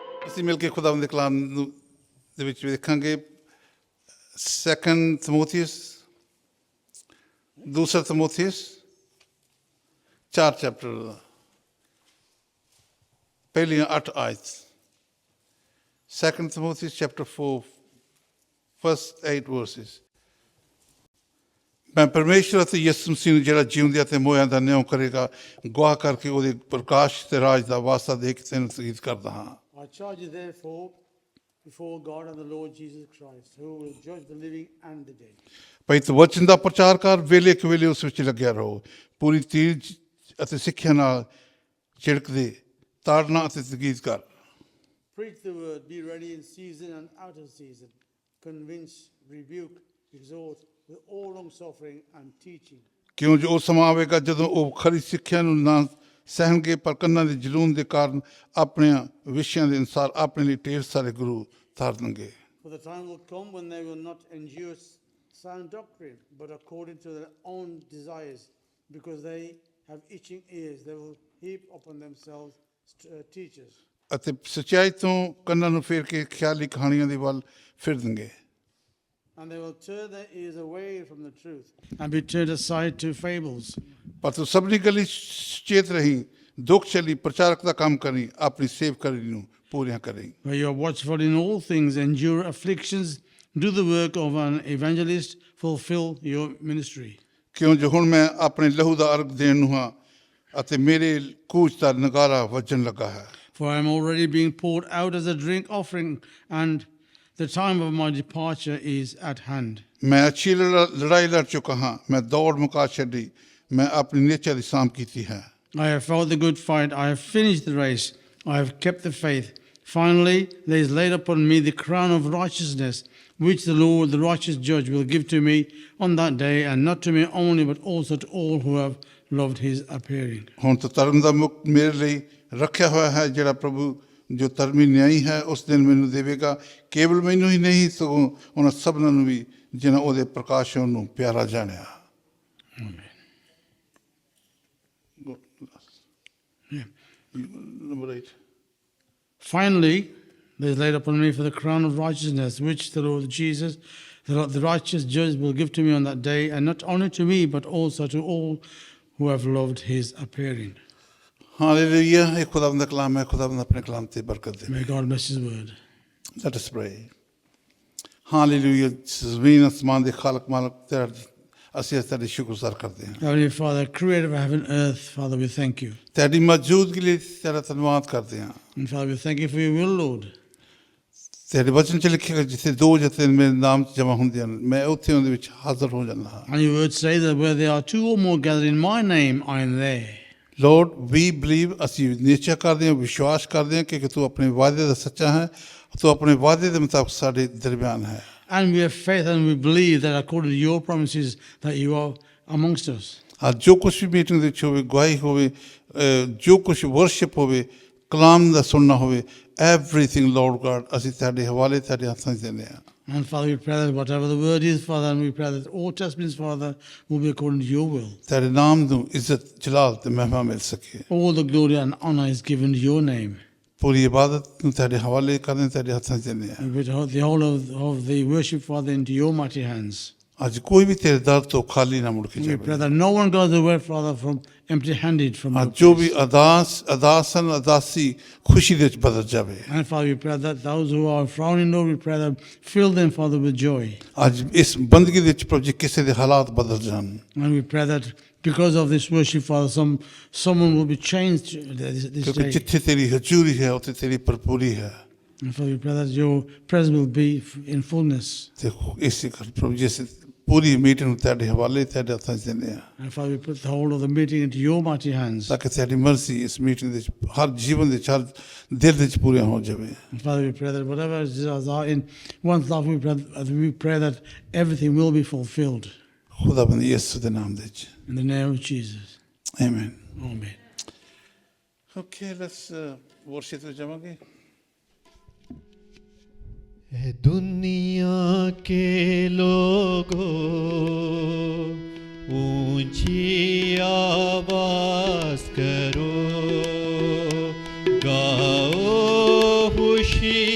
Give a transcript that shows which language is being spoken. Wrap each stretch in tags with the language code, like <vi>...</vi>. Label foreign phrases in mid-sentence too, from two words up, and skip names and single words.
<pa>ਅਸੀਂ ਮਿਲ ਕੇ ਖੁਦਾਵੰਦ ਦੇ ਕਲਾਮ ਨੂੰ ਦੇ ਵਿੱਚ ਦੇਖਾਂਗੇ 2 ਤਿਮੋਥੀਅਸ 2 ਤਿਮੋਥੀਅਸ 4 ਚੈਪਟਰ ਦਾ ਪਹਿਲੀਆਂ 8 ਆਇਤ</pa> <en>2 Timothy chapter 4 first 8 verses</en> <pa>ਮੈਂ ਪਰਮੇਸ਼ਰ ਅਤੇ ਯਿਸੂ ਮਸੀਹ ਨੂੰ ਜਿਹੜਾ ਜਿਉਂਦਿਆਂ ਤੇ ਮੋਇਆਂ ਦਾ ਨਿਆਂ ਕਰੇਗਾ ਗਵਾਹ ਕਰਕੇ ਉਹਦੇ ਪ੍ਰਕਾਸ਼ ਤੇ ਰਾਜ ਦਾ ਵਾਸਤਾ ਦੇ ਕੇ ਤੈਨੂੰ ਤਸੀਦ ਕਰਦਾ ਹਾਂ</pa> <en>I charge you therefore before God and the Lord Jesus Christ, who will judge the living and the dead.</en> <pa>ਭਾਈ ਤੂੰ ਵਚਨ ਦਾ ਪ੍ਰਚਾਰ ਕਰ ਵੇਲੇ ਕਵੇਲੇ ਉਸ ਵਿੱਚ ਲੱਗਿਆ ਰਹੋ ਪੂਰੀ ਤੀਰਜ ਅਤੇ ਸਿੱਖਿਆ ਨਾਲ ਝਿੜਕਦੇ ਤਾੜਨਾ ਅਤੇ ਤਕੀਦ ਕਰ</pa> <en>Preach the word, be ready in season and out of season. Convince, rebuke, exhort with all long suffering and teaching.</en> <pa>ਕਿਉਂ ਜੋ ਉਹ ਸਮਾਂ ਆਵੇਗਾ ਜਦੋਂ ਉਹ ਖਰੀ ਸਿੱਖਿਆ ਨੂੰ ਨਾ ਸਹਿਣਗੇ ਪਰ ਕੰਨਾਂ ਦੇ ਜਲੂਨ ਦੇ ਕਾਰਨ ਆਪਣੇ ਵਿਸ਼ਿਆਂ ਦੇ ਅਨੁਸਾਰ ਆਪਣੇ ਲਈ ਢੇਰ ਸਾਰੇ ਗੁਰੂ ਧਾਰ ਦੇਣਗੇ</pa> <en>For the time will come when they will not endure sound doctrine, but according to their own desires, because they have itching ears, they will heap upon themselves teachers.</en> <pa>ਅਤੇ ਸੱਚਾਈ ਤੋਂ ਕੰਨਾਂ ਨੂੰ ਫੇਰ ਕੇ ਖਿਆਲੀ ਕਹਾਣੀਆਂ ਦੇ ਵੱਲ ਫਿਰ ਦੇਣਗੇ</pa> <en>And they will turn their ears away from the truth and be turned aside to fables.</en> <pa>ਪਰ ਤੂੰ ਸਭਨੀ ਗੱਲੀ ਸੁਚੇਤ ਰਹੀ ਦੁੱਖ ਚਲੀ ਪ੍ਰਚਾਰਕ ਦਾ ਕੰਮ ਕਰੀ ਆਪਣੀ ਸੇਵਕਾਰੀ ਨੂੰ ਪੂਰੀਆਂ ਕਰੀ</pa> <en>Where you are watchful in all things, endure afflictions, do the work of an evangelist, fulfill your ministry.</en> <pa>ਕਿਉਂ ਜੋ ਹੁਣ ਮੈਂ ਆਪਣੇ ਲਹੂ ਦਾ ਅਰਗ ਦੇਣ ਨੂੰ ਹਾਂ ਅਤੇ ਮੇਰੇ ਕੂਚ ਦਾ ਨਗਾਰਾ ਵੱਜਣ ਲੱਗਾ ਹੈ</pa> <en>For I am already being poured out as a drink offering, and the time of my departure is at hand.</en> <pa>ਮੈਂ ਅੱਛੀ ਲੜਾਈ ਲੜ ਚੁੱਕਾ ਹਾਂ ਮੈਂ ਦੌੜ ਮੁਕਾ ਛੱਡੀ ਮੈਂ ਆਪਣੀ ਨਿਹਚਾ ਦੀ ਸਾਂਭ ਕੀਤੀ ਹੈ</pa> <en>I have fought the good fight, I have finished the race, I have kept the faith. Finally, there is laid upon me the crown of righteousness, which the Lord, the righteous judge, will give to me on that day, and not to me only, but also to all who have loved his appearing.</en> <pa>ਹੁਣ ਤਾਂ ਧਰਮ ਦਾ ਮੁਕਤ ਮੇਰੇ ਲਈ ਰੱਖਿਆ ਹੋਇਆ ਹੈ ਜਿਹੜਾ ਪ੍ਰਭੂ ਜੋ ਧਰਮੀ ਨਿਆਈ ਹੈ ਉਸ ਦਿਨ ਮੈਨੂੰ ਦੇਵੇਗਾ ਕੇਵਲ ਮੈਨੂੰ ਹੀ ਨਹੀਂ ਸਗੋਂ ਉਹਨਾਂ ਸਭਨਾਂ ਨੂੰ ਵੀ ਜਿਨ੍ਹਾਂ ਉਹਦੇ ਪ੍ਰਕਾਸ਼ ਨੂੰ ਪਿਆਰਾ ਜਾਣਿਆ</pa> <en>Amen. Number 8. Finally, there is laid upon me for the crown of righteousness, which the Lord Jesus, the righteous judge, will give to me on that day, and not only to me, but also to all who have loved his appearing.</en> <hi>हालेलुया ये खुदावंद का कलाम है खुदावंद अपने कलाम से बरकत दे</hi> <en>May God bless his word. Let us pray.</en> <pa>ਹਾਲੇਲੂਯਾ ਜ਼ਮੀਨ ਆਸਮਾਨ ਦੇ ਖਾਲਕ ਮਾਲਕ ਤੇਰਾ ਅਸੀਂ ਤੇਰੇ ਸ਼ੁਕਰਗੁਜ਼ਾਰ ਕਰਦੇ ਹਾਂ</pa> <en>Heavenly Father, creator of heaven and earth, Father, we thank you.</en> <pa>ਤੇਰੀ ਮੌਜੂਦਗੀ ਲਈ ਤੇਰਾ ਧੰਨਵਾਦ ਕਰਦੇ ਹਾਂ</pa> <en>And Father, we thank you for your will, Lord.</en> <pa>ਤੇਰੇ ਵਚਨ ਚ ਲਿਖਿਆ ਜਿੱਥੇ ਦੋ ਜਥੇ ਮੇਰੇ ਨਾਮ ਚ ਜਮ੍ਹਾਂ ਹੁੰਦੇ ਹਨ ਮੈਂ ਉੱਥੇ ਉਹਦੇ ਵਿੱਚ ਹਾਜ਼ਰ ਹੋ ਜਾਂਦਾ ਹਾਂ</pa> <en>And your words say that where there are two or more gathered in my name, I am there. Lord, we believe</en> <pa>ਅਸੀਂ ਨਿਸ਼ਚੈ ਕਰਦੇ ਹਾਂ ਵਿਸ਼ਵਾਸ ਕਰਦੇ ਹਾਂ ਕਿ ਤੂੰ ਆਪਣੇ ਵਾਅਦੇ ਦਾ ਸੱਚਾ ਹੈ ਤੂੰ ਆਪਣੇ ਵਾਅਦੇ ਦੇ ਮੁਤਾਬਕ ਸਾਡੇ ਦਰਮਿਆਨ ਹੈ</pa> <en>And we have faith and we believe that according to your promises that you are amongst us.</en> <pa>ਅੱਜ ਜੋ ਕੁਛ ਵੀ ਮੀਟਿੰਗ ਦੇ ਵਿੱਚ ਹੋਵੇ ਗਵਾਹੀ ਹੋਵੇ ਜੋ ਕੁਛ ਵਰਸ਼ਿਪ ਹੋਵੇ ਕਲਾਮ ਦਾ ਸੁਣਨਾ ਹੋਵੇ</pa> <en>everything Lord God</en> <pa>ਅਸੀਂ ਤੁਹਾਡੇ ਹਵਾਲੇ ਤੁਹਾਡੇ ਹੱਥਾਂ 'ਚ ਦਿੰਦੇ ਹਾਂ</pa> <en>And Father, we pray that whatever the word is, Father, and we pray that all testaments, Father, will be according to your will.</en> <pa>ਤੇਰੇ ਨਾਮ ਨੂੰ ਇੱਜ਼ਤ ਜਲਾਲ ਤੇ ਮਹਿਮਾ ਮਿਲ ਸਕੇ</pa> <en>All the glory and honor is given to your name.</en> <pa>ਪੂਰੀ ਇਬਾਦਤ ਨੂੰ ਤੁਹਾਡੇ ਹਵਾਲੇ ਕਰਦੇ ਤੁਹਾਡੇ ਹੱਥਾਂ 'ਚ ਦਿੰਦੇ ਹਾਂ</pa> <en>And we put the whole of the worship, Father, into your mighty hands.</en> <pa>ਅੱਜ ਕੋਈ ਵੀ ਤੇਰੇ ਦਰ ਤੋਂ ਖਾਲੀ ਨਾ ਮੁੜ ਕੇ</pa> <en>We pray</en> <pa>ਜਾਵੇ</pa> <en>that no one goes away, Father, from empty-handed from your</en> <pa>ਅੱਜ ਜੋ</pa> <en>place.</en> <pa>ਵੀ ਅਦਾਸਨ ਅਦਾਸੀ ਖੁਸ਼ੀ ਦੇ ਵਿੱਚ ਬਦਲ ਜਾਵੇ</pa> <en>And Father, we pray that those who are frowning, Lord, we pray that fill them, Father, with joy.</en> <pa>ਅੱਜ ਇਸ ਬੰਦਗੀ ਦੇ ਵਿੱਚ ਪ੍ਰਭੂ ਜੀ ਕਿਸੇ ਦੇ ਹਾਲਾਤ ਬਦਲ ਜਾਣ</pa> <en>And we pray that because of this worship, Father, someone will be changed this</en> <pa>ਕਿਉਂਕਿ</pa> <en>day.</en> <pa>ਜਿੱਥੇ ਤੇਰੀ ਹਜ਼ੂਰੀ ਹੈ ਉੱਥੇ ਤੇਰੀ ਭਰਪੂਰੀ ਹੈ</pa> <en>And Father, we pray that your presence will be in fullness.</en> <pa>ਤੇ ਇਸੇ ਕਰ ਪ੍ਰਭੂ ਜੀ ਅਸੀਂ ਪੂਰੀ ਮੀਟਿੰਗ ਨੂੰ ਤੁਹਾਡੇ ਹਵਾਲੇ ਤੁਹਾਡੇ ਹੱਥਾਂ 'ਚ ਦਿੰਦੇ ਹਾਂ</pa> <en>And Father, we put the whole of the meeting into your mighty hands.</en> <pa>ਤਾਂ ਕਿ ਤੁਹਾਡੀ ਮਰਜ਼ੀ ਇਸ ਮੀਟਿੰਗ ਦੇ ਵਿੱਚ ਹਰ ਜੀਵਨ ਦੇ ਵਿੱਚ ਹਰ ਦਿਲ ਦੇ ਵਿੱਚ ਪੂਰੀਆਂ ਹੋ ਜਾਵੇ</pa> <en>And Father, we pray that whatever desires are in one's life, we pray that everything will be fulfilled.</en> <pa>ਖੁਦਾਵੰਦ ਯਿਸੂ ਦੇ ਨਾਮ ਦੇ ਵਿੱਚ</pa> <en>In the name of Jesus.</en> <pa>ਆਮੀਨ</pa> <en>Amen. okay let's worship</en> <pa>ਵਿੱਚ ਜਾਵਾਂਗੇ</pa> <hi>है दुनिया के लोगों ऊंची आवाज करो गाओ खुशी</hi>